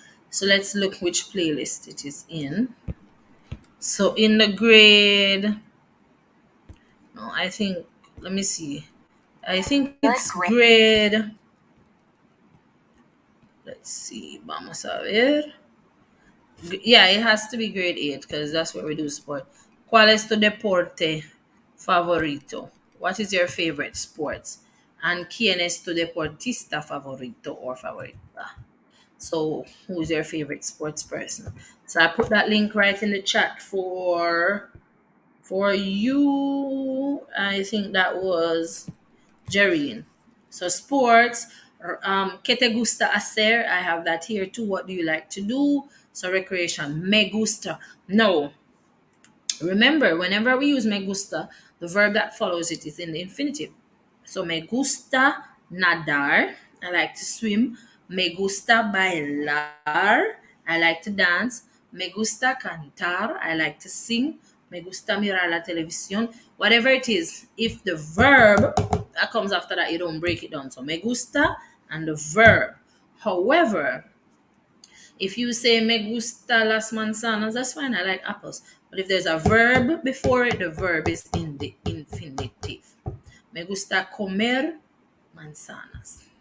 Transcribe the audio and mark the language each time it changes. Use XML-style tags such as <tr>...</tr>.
<en>So let's look which playlist it is in. So in the grade, no, I think, let me see. I think it's grade, let's see,</en> <es>vamos a ver.</es> <en>Yeah, it has to be grade 8 because that's where we do sport.</en> <es>¿Cuál es tu deporte favorito?</es> <en>What is your favorite sports?</en> <es>And ¿quién es tu deportista favorito or favorita?</es> <en>So, who's your favorite sports person? So I put that link right in the chat for you. I think that was Jerrine.</en> <es>So sports, ¿qué te gusta hacer?</es> <en>I have that here too. What do you like to do? So recreation, me gusta. No, remember, whenever we use me gusta, the verb that follows it is in the infinitive. So</en> <es>me gusta nadar.</es> <en>I like to swim.</en> <es>Me gusta bailar.</es> <en>I like to dance.</en> <es>Me gusta cantar.</es> <en>I like to sing.</en> <es>Me gusta mirar la televisión.</es> <en>Whatever it is, if the verb that comes after that, you don't break it down. So me gusta and the verb. However, if you say</en> <es>me gusta las manzanas,</es> <en>that's fine. I like apples. But if there's a verb before it, the verb is in the infinitive.</en> <es>Me gusta comer manzanas.</es>